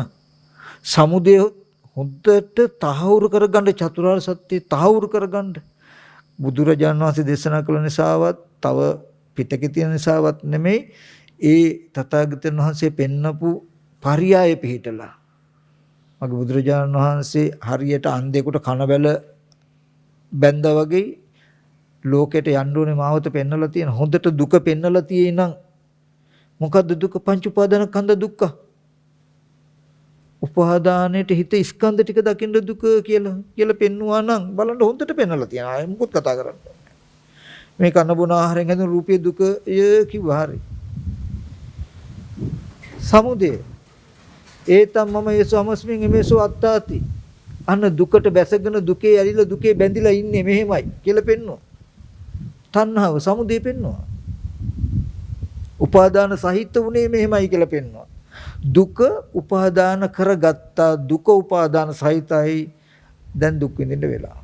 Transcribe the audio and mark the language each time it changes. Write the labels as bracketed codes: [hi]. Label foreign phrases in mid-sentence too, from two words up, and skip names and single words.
[si] සමුදය හොද්දට තහවුරු කරගන්න චතුරාර්ය සත්‍ය තහවුරු කරගන්න බුදුරජාණන් වහන්සේ දේශනා කළ නිසාවත් තව පිටකේ තියෙන නිසාවත් නෙමෙයි ඒ තථාගතයන් වහන්සේ පෙන්නපු පරියාය පිහිටලා මගේ බුදුරජාණන් වහන්සේ හරියට අන්ධයෙකුට කනබැල බැඳා වගේ ලෝකෙට යන්න ඕනේ මාවත පෙන්නලා තියෙන හොඳට දුක පෙන්නලා තියෙයි නම් මොකද්ද දුක? පංච උපාදාන ස්කන්ධ දුක්ඛ. උපාදානයේට හිත ස්කන්ධ ටික දකින්න දුක කියලා පෙන්නවා නම් බලන්න හොඳට පෙන්නලා තියෙනවා. ආයෙ මොකොත් කතා කරන්නේ. මේ කන බොන ආහාරයෙන් හැදෙන රූපයේ දුකය කිව්වා හරි. [pi] සමුදය ඒතම් මම යසමස්මින් එමේසෝ අත්තාති. [si] අන්න දුකට බැසගෙන දුකේ ඇලිලා දුකේ බැඳිලා ඉන්නේ මෙහෙමයි කියලා පෙන්නවා. තණ්හාව සමුදය පෙන්නවා. උපාදාන සහිත උනේ මෙහෙමයි කියලා පෙන්වනවා. දුක උපාදාන කරගත්තා දුක උපාදාන සහිතයි දැන් දුක් විඳින්න වෙලා.